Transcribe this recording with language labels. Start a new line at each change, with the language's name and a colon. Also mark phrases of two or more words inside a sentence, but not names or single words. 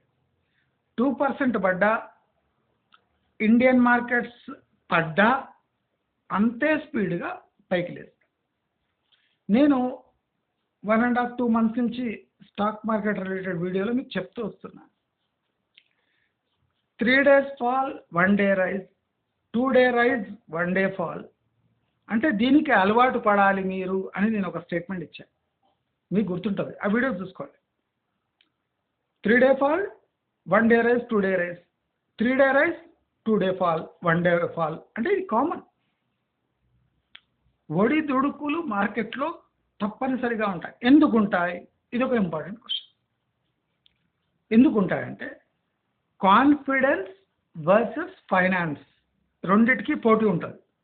Telugu: 2% పడ్డా,
English: Indian markets
Telugu: పడ్డా అంతే స్పీడ్గా పైకి లేదు. నేను 1.5-2 months నుంచి
English: stock market related
Telugu: వీడియోలో మీకు చెప్తూ వస్తున్నాను.
English: 3 days fall, 1 day rise, 2 day rise, 1 day fall.
Telugu: అంటే దీనికి అలవాటు పడాలి మీరు అని నేను ఒక స్టేట్మెంట్ ఇచ్చాను. మీకు గుర్తుంటుంది, ఆ వీడియో చూసుకోండి.
English: 3 day fall, 1 day rise, 2 day rise, 3 day rise, 2 day fall, 1 day fall.
Telugu: అంటే ఇది కామన్. ఒడిదుడుకులు మార్కెట్లో తప్పనిసరిగా ఉంటాయి. ఎందుకు ఉంటాయి? ఇది ఒక
English: important question.
Telugu: ఎందుకు ఉంటాయంటే
English: confidence versus finance
Telugu: రెండిటికి పోటీ ఉంటుంది.